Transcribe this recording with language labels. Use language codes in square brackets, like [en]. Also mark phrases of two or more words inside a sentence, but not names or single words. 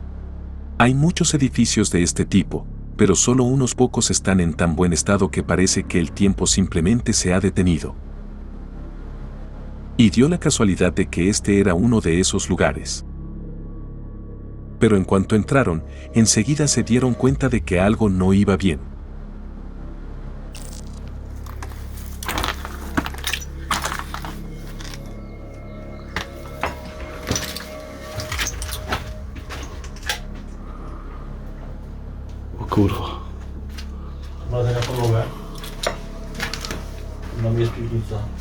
[es] Hay muchos edificios de este tipo, pero solo unos pocos están en tan buen estado que parece que el tiempo simplemente se ha detenido. Y dio la casualidad de que este era uno de esos lugares. Pero en cuanto entraron, enseguida se dieron cuenta de que algo no iba bien. [pl] O kurwa. Wlazę na podłogę. Tam jest piwnica.